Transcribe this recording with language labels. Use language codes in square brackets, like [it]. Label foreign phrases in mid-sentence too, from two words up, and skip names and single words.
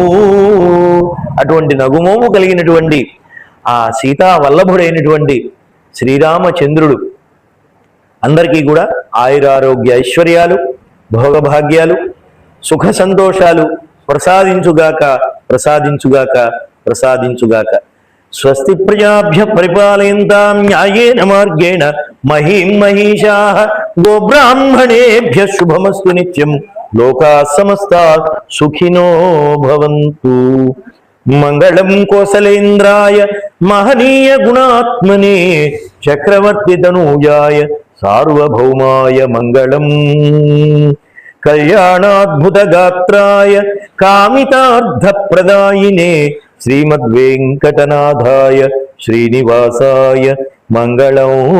[te] అటువంటి నగుమోము కలిగినటువంటి ఆ సీతా వల్లభుడైనటువంటి శ్రీరామచంద్రుడు అందరికీ కూడా ఆయురారోగ్య ఐశ్వర్యాలు, భోగభాగ్యాలు, సుఖ సంతోషాలు ప్రసాదించుగాక ప్రసాదించుగాక ప్రసాదించుగాక. [sa] స్వస్తి ప్రజాభ్య పరిపాలయంతాం న్యాయేన మార్గేణ మహీం మహిషాః గోబ్రాహ్మణేభ్య శుభమస్తు నిత్యం. లోకాః సమస్తాః సుఖినో భవంతు. మంగళం కోసలేంద్రాయ మహనీయ గుణాత్మనే చక్రవర్తి తనూజాయ సార్వభౌమాయ మంగళం. కళ్యాణాద్భుత గాత్రాయ కామితార్థప్రదాయినే శ్రీమద్వేంకటనాథాయ శ్రీనివాసాయ మంగళం.